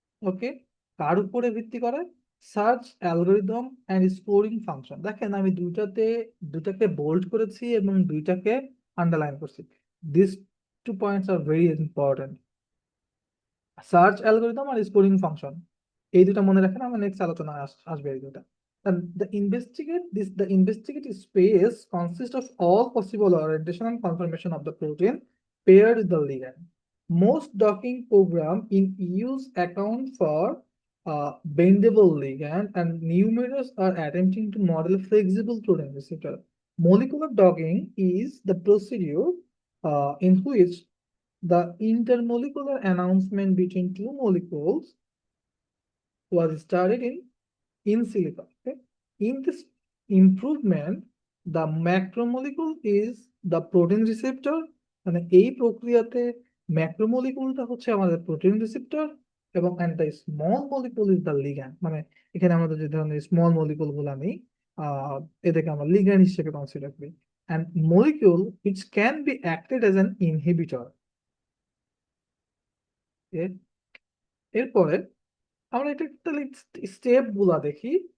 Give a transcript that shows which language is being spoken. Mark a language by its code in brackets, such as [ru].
[bn] ওকে, কার উপরে ভিত্তি করে? Search algorithm and scoring function. দেখেন আমি দুটাকে বোল্ড করেছি এবং দুইটাকে আন্ডারলাইন করছি। [en] This two points are very important, search algorithm আর scoring function. [bn] এই দুটা মনে রাখেন, আমার নেক্সট আলোচনা আসবে এই দুটা। [en] And the investigate space consists of all possible orientation and conformation of the protein paired with the ligand. Most docking program in use account for bendable ligand, and numerous are attempting to model flexible protein receptor. Molecular docking is the procedure in which the intermolecular announcement between two molecules was started in silico. Okay? In this improvement, the macromolecule is the protein receptor, [bn] মানে এই প্রক্রিয়াতে ম্যাক্রোমলিকুলটা হচ্ছে আমাদের protein receptor, এবং [en] and the small molecule is the ligand। [bn] মানে এখানে আমাদের যে ধরনের স্মল মলিকুল গুলো আমি আহ এটাকে আমরা লিগ্যান্ড হিসেবে কনসিডার করি, [en] and molecule which can be acted as an inhibitor। [bn] এরপরে আমরা এটা তাহলে স্টেপ গুলা দেখি।